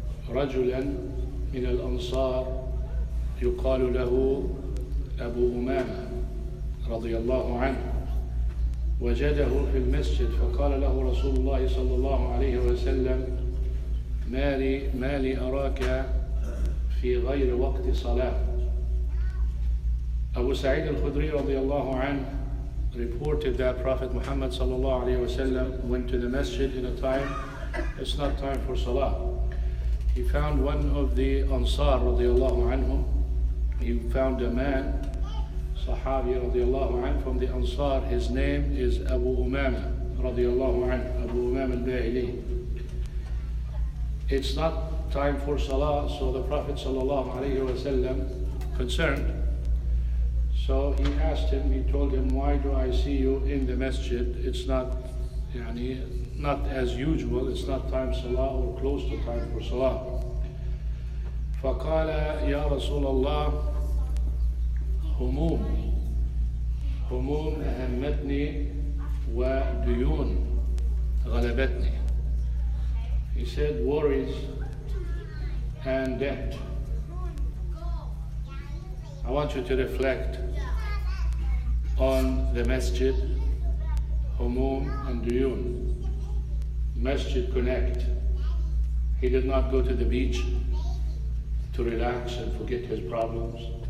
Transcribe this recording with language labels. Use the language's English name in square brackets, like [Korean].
[Arabic] رجلا من الأنصار يقال له أبو أمامة رضي الله عنه، وجده في المسجد، فقال له رسول الله صلى الله عليه وسلم: ما لي أراك في غير وقت صلاة. [English] Abu Sa'id al-Khudri radiallahu anhu reported that Prophet Muhammad sallallahu alayhi wa sallam went to the masjid in a time, it's not time for salah. He found one of the Ansar radiallahu anhum. He found a man, Sahabi radiallahu anhu from the Ansar. His name is Abu Umama radiallahu anhu, Abu Umama al-Bahili. It's not time for salah, so the Prophet sallallahu alayhi wa sallam concerned. So he asked him, he told him, why do I see you in the masjid? It's not as usual, it's not time salah or close to time for salah. [Arabic] فقال يا رسول الله هموم أهمتني وديون غلبتني. [English] He said, worries and debt. I want you to reflect on the masjid, هموم and duyun. Masjid connect. He did not go to the beach to relax and forget his problems.